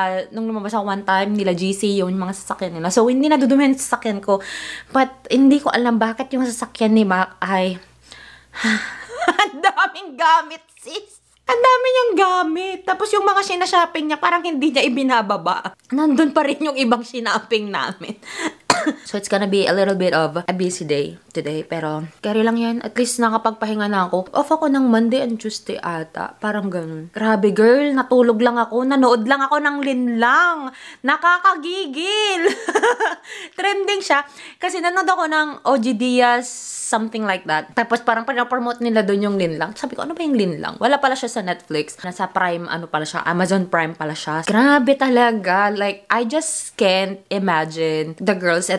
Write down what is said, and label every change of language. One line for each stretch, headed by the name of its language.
Filipino: Nung lumabas ako
English: one time,
Filipino: nila GC, yung mga sasakyan nila. So, hindi nadudumihan yung sasakyan ko. But, hindi ko alam bakit yung sasakyan ni Mac ay ang daming gamit, sis. Ang dami niyang gamit. Tapos yung mga sinashopping niya, parang hindi niya ibinababa. Nandun pa rin yung ibang sinaping namin.
English: So, it's gonna be a little bit of a busy day today.
Filipino: Pero, carry lang yan. At least nakapagpahinga na ako. Off ako ng Monday and Tuesday ata. Parang ganun. Grabe, girl. Natulog lang ako. Nanood lang ako ng linlang. Nakakagigil. Trending siya. Kasi nanood ako ng OG Diaz,
English: something like that.
Filipino: Tapos parang pinapromote nila doon yung linlang. Sabi ko, ano ba yung linlang? Wala pala siya sa Netflix. Nasa Prime, ano pala siya? Amazon Prime pala siya. Grabe talaga.
English: Like, I just can't imagine the girls.